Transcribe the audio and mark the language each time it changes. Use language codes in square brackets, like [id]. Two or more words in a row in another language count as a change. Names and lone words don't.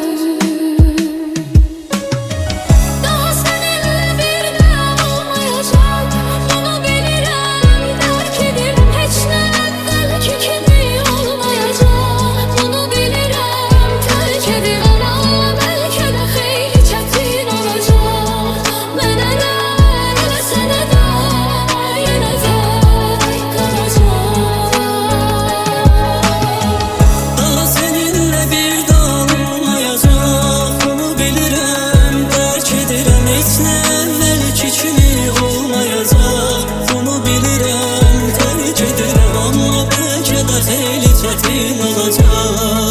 [tr] Daha seninle bir daha olmayacak, bunu bilirim. Terk ederim hiç ne evvelki gibi olmayacak, bunu bilirim. Terk ederim ama belki de hayli çetin olacak. [az] Mənə də, elə sənə də, yenə də qalacaq. [tr] Daha seninle bir daha olmayacak, bunu bilirim. Terk ederim hiç ne evvelki kimi olmayacak, bunu bilirim. Terk ederim ama belki de hayli çetin olacak.